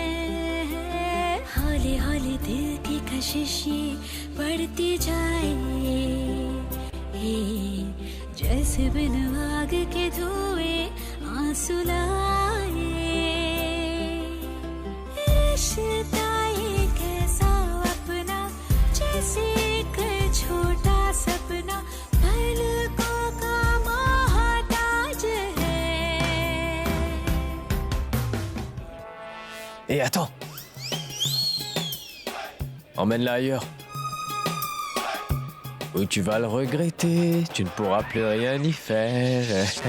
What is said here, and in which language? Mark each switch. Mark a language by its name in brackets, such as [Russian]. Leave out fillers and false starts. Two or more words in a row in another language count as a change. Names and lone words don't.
[Hindi] हौले हौले दिल की कशिशें बढ़ती जाए, जैसे बिन आग के धुएं आंसू लाए। रिश्ता एक ऐसा अपना, जैसे एक छोटा सपना, पलकों का मोहताज है। [French] Et attends. Emmène-la ailleurs. Ou tu vas le regretter, tu ne pourras plus rien y faire.